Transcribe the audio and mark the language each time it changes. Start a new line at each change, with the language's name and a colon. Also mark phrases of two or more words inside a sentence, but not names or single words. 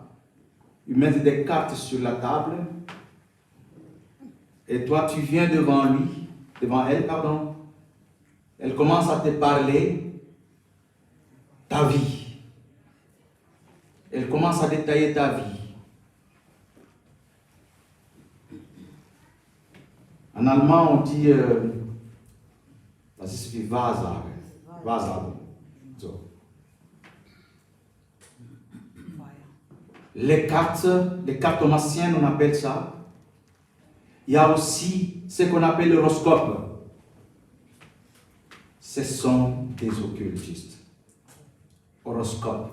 French: Ils mettent des cartes sur la table. Et toi, tu viens devant elle, pardon. Elle commence à te parler ta vie. Elle commence à détailler ta vie. En allemand, on dit
German: das ist wie Wahrsagen. Wahrsagen. So.
French: Les cartomanciens, on appelle ça. Il y a aussi ce qu'on appelle l'horoscope. Ce sont des occultistes. Horoscope.